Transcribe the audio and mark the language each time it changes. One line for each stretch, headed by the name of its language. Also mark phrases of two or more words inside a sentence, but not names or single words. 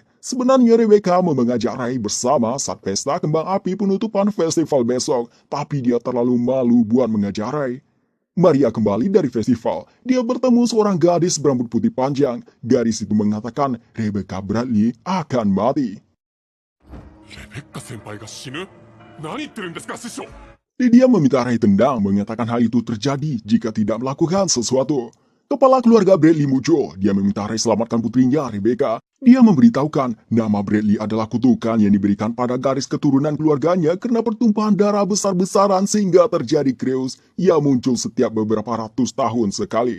Indonesian: Sebenarnya Rebecca mau mengajak Ray bersama saat pesta kembang api penutupan festival besok, tapi dia terlalu malu buat mengajak Ray. Maria kembali dari festival. Dia bertemu seorang gadis berambut putih panjang. Gadis itu mengatakan Rebecca Bradley akan mati.
Japanese: レベッカ先輩が死ぬ？何言ってるんですか、師匠。
Indonesian: Lydia meminta Ray tendang, mengatakan hal itu terjadi jika tidak melakukan sesuatu. Kepala keluarga Bradley muncul. Dia meminta Ray selamatkan putrinya, Rebecca. Dia memberitahukan nama Bradley adalah kutukan yang diberikan pada garis keturunan keluarganya karena pertumpahan darah besar-besaran sehingga terjadi Kreus yang muncul setiap beberapa ratus tahun sekali.